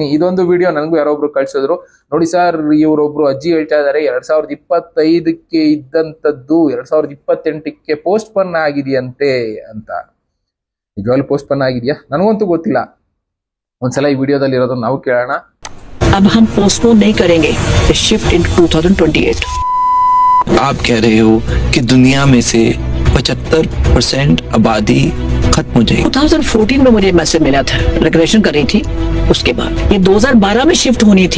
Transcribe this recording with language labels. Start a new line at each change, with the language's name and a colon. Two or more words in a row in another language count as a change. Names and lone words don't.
Kannada: ಇದೊಂದು ವಿಡಿಯೋ ನನಗೂ ಯಾರೊಬ್ರು ಕಳ್ಸಿದ್ರು, ನೋಡಿ ಸರ್ ಇವರೊಬ್ರು ಅಜ್ಜಿ ಹೇಳ್ತಾ ಇದಾರೆ 2025ಕ್ಕೆ ಇದ್ದಂಥದ್ದು 2028ಕ್ಕೆ ಪೋಸ್ಟ್ ಪೋನ್ ಆಗಿದೆಯಂತೆ ಅಂತ. ನಿಜವಾಗ್ಲೂ ಪೋಸ್ಟ್ ಪೋನ್ ಆಗಿದೆಯಾ ನನಗಂತೂ ಗೊತ್ತಿಲ್ಲ. ಒಂದ್ಸಲ ಈ ವಿಡಿಯೋದಲ್ಲಿ ಇರೋದನ್ನ ನಾವು ಕೇಳೋಣ.
Hindi: अब हम पोस्टपोन नहीं करेंगे,
English: shift in
Hindi: 2028। आप कह रहे हो कि दुनिया में से 75% आबादी खत्म हो जाएगी। 2014 में मुझे मैसेज मिला था, रिग्रेशन कर रही थी। उसके बाद ये 2012 में शिफ्ट होनी थी।